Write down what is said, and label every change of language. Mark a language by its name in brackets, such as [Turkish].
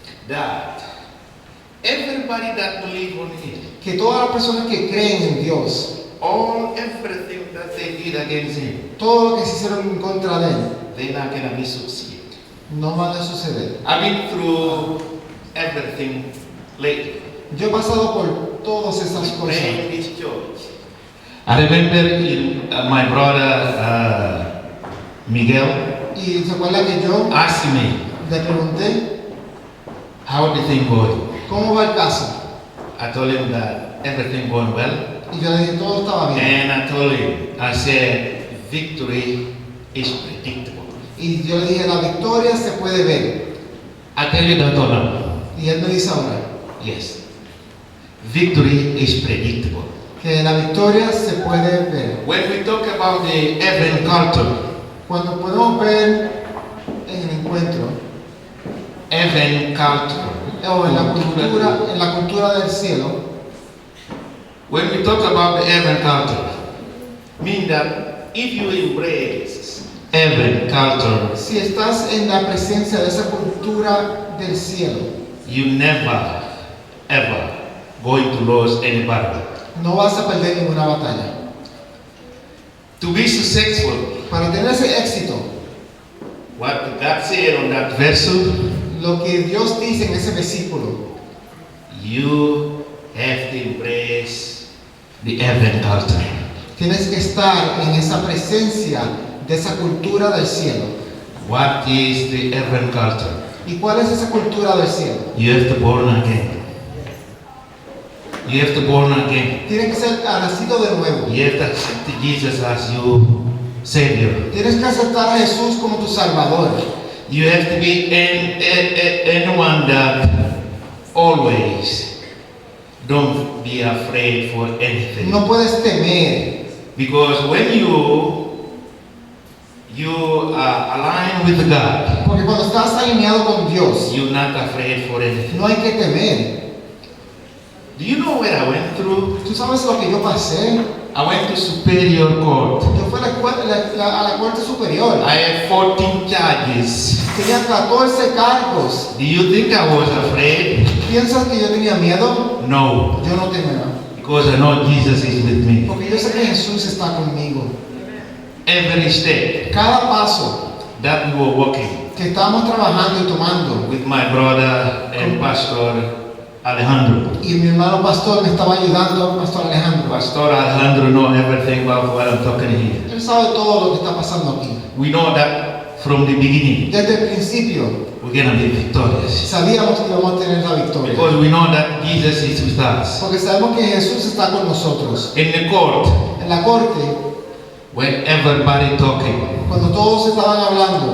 [English] that everybody that believe on him, [Spanish] que todas las personas que creen en Dios, [English] everything that they did against him, [Spanish] todo lo que se hicieron en contra de Él, [English] they're not gonna be succeed. [Spanish] no van a suceder. [English] I've been through everything lately. [Spanish] Yo he pasado por todas esas cosas. [English] Praying in this church. I remember my brother Miguel [Spanish] Y se acuerda que yo [English] asked me, [Spanish] le pregunté, [English] how the thing going? [Spanish] ¿cómo va el caso? [English] I told him that everything going well. [Spanish] Y yo le dije, todo estaba bien. [English] And I told him, I said, victory is predictable. [Spanish] Y yo le dije, la victoria se puede ver. [English] I tell you that or not? [Spanish] Y él me dice ahora, [English] Yes. Victory is predictable. [Spanish] que la victoria se puede ver. [English] When we talk about the heaven culture, [Spanish] Cuando podemos ver en el encuentro, [English] heaven culture, [Spanish] o en la cultura del cielo, [English] when we talk about the heaven culture, mean that if you embrace heaven culture, [Spanish] si estás en la presencia de esa cultura del cielo, [English] you never ever going to lose any battle. [Spanish] no vas a perder ninguna batalla. [English] To be successful, [Spanish] Para tener ese éxito, [English] what God said on that verse, [Spanish] lo que Dios dice en ese versículo. [English] You have to embrace the Advent culture. [Spanish] Tienes que estar en esa presencia de esa cultura del cielo. [English] What is the Advent culture? [Spanish] ¿Y cuál es esa cultura del cielo? [English] You have to born again. You have to born again. [Spanish] Tienes que ser nacido de nuevo. [English] You have to accept Jesus as your Savior. [Spanish] Tienes que aceptar a Jesús como tu Salvador. [English] You have to be anyone that always don't be afraid for anything. [Spanish] No puedes temer. [English] Because when you align with God, [Spanish] Porque cuando estás alineado con Dios, [English] you're not afraid for anything. [Spanish] no hay que temer. [English] Do you know what I went through? [Spanish] ¿Tú sabes lo que yo pasé? [English] I went to Superior Court. [Spanish] Yo fui a la Corte Superior. [English] I had 14 charges. [Spanish] Tenía 14 cargos. [English] Do you think I was afraid? [Spanish] ¿Piensas que yo tenía miedo? [English] No, [Spanish] Yo no temía. [English] because I know Jesus is with me. [Spanish] Porque yo sé que Jesús está conmigo. [English] Every step [Spanish] Cada paso [English] that we were walking [Spanish] que estábamos trabajando y tomando, [English] with my brother and Pastor Alejandro. [Spanish] y mi hermano pastor me estaba ayudando, Pastor Alejandro. [English] Pastor Alejandro knows everything about what I'm talking here. [Spanish] Él sabe todo lo que está pasando aquí. [English] We know that from the beginning [Spanish] Desde el principio [English] we're gonna be victorious. [Spanish] sabíamos que íbamos a tener la victoria. [English] Because we know that Jesus is with us. [Spanish] Porque sabemos que Jesús está con nosotros. [English] In the court, [Spanish] En la corte, [English] when everybody talking, [Spanish] cuando todos estaban hablando,